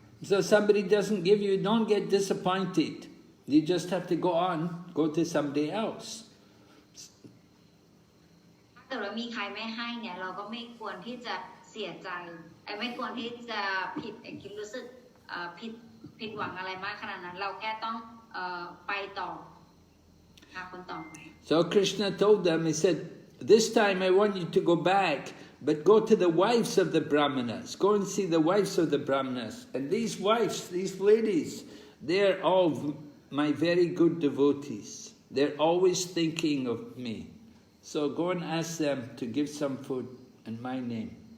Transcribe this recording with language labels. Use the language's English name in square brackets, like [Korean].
[English] So somebody doesn't give you, don't get disappointed. You just have to go on, go to somebody else. [Thai] ถ้าเกิดว่ามีใครไม่ให้เนี่ยเราก็ไม่ควรที่จะเสียใจไม่ควรที่จะผิดคิดรู้สึกผิดหวังอะไรมากขนาดนั้นเราแค่ต้องไปต่อหาคนต่อไป [English] So Krishna told them, he said, this time I want you to go back, but go to the wives of the Brahmanas. Go and see the wives of the Brahmanas. And these wives, these ladies, they're all my very good devotees. They're always thinking of me. So go and ask them to give some food in my name.